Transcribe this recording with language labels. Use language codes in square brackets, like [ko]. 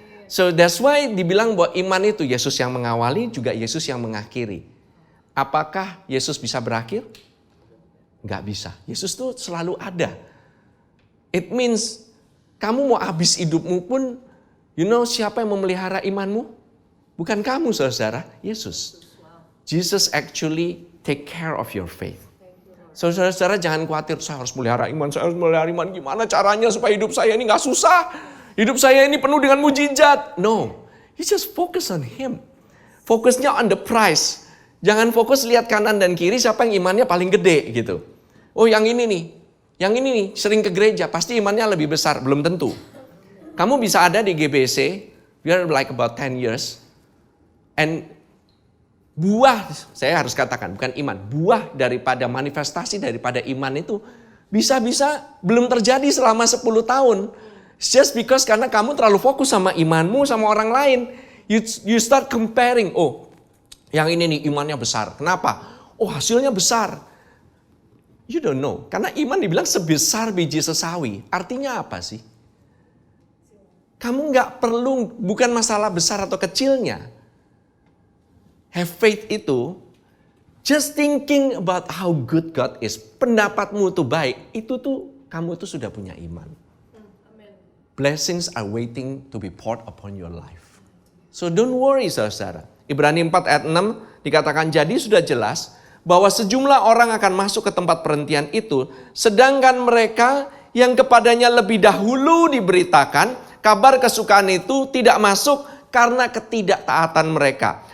[en] So that's why [id] dibilang bahwa iman itu Yesus yang mengawali, juga Yesus yang mengakhiri. Apakah Yesus bisa berakhir? Nggak bisa. Yesus tuh selalu ada. [en] It means [id] kamu mau habis hidupmu pun, siapa yang memelihara imanmu? Bukan kamu, saudara, Yesus. [en] Jesus actually take care of your faith. [id] Saudara-saudara jangan khawatir, saya harus melihara iman. Gimana caranya supaya hidup saya ini gak susah? Hidup saya ini penuh dengan mujizat. [en] No, you just focus on Him. [id] Fokusnya [en] on the prize. [id] Jangan fokus lihat kanan dan kiri siapa yang imannya paling gede gitu. Oh yang ini nih sering ke gereja, pasti imannya lebih besar. Belum tentu. Kamu bisa ada di GBC, [en] you're like about 10 years. [id] And buah, saya harus katakan bukan iman, buah daripada manifestasi daripada iman itu bisa-bisa belum terjadi selama 10 tahun. [en] It's just because [id] karena kamu terlalu fokus sama imanmu sama orang lain. [en] You start comparing, [id] oh yang ini nih imannya besar. Kenapa? Oh hasilnya besar. [en] You don't know. [id] Karena iman dibilang sebesar biji sesawi. Artinya apa sih? Kamu gak perlu, bukan masalah besar atau kecilnya. [en] Have faith itu, just thinking about how good God is, [id] pendapatmu itu baik, kamu itu sudah punya iman. [en] Blessings are waiting to be poured upon your life. So don't worry, [id] saudara. Ibrani 4 ayat 6 dikatakan, jadi sudah jelas bahwa sejumlah orang akan masuk ke tempat perhentian itu, sedangkan mereka yang kepadanya lebih dahulu diberitakan, kabar kesukaan itu tidak masuk karena ketidaktaatan mereka.